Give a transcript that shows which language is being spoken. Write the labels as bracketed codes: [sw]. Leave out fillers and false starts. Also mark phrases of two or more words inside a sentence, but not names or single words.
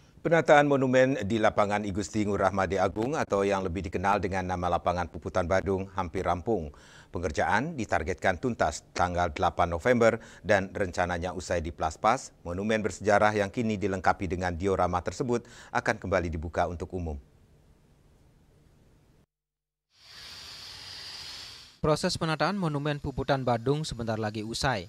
[id] Penataan monumen di lapangan I Gusti Ngurah Made Agung atau yang lebih dikenal dengan nama lapangan Puputan Badung hampir rampung. Pengerjaan ditargetkan tuntas tanggal 8 November dan rencananya usai di Plaspas, monumen bersejarah yang kini dilengkapi dengan diorama tersebut akan kembali dibuka untuk umum. Proses penataan monumen Puputan Badung sebentar lagi usai.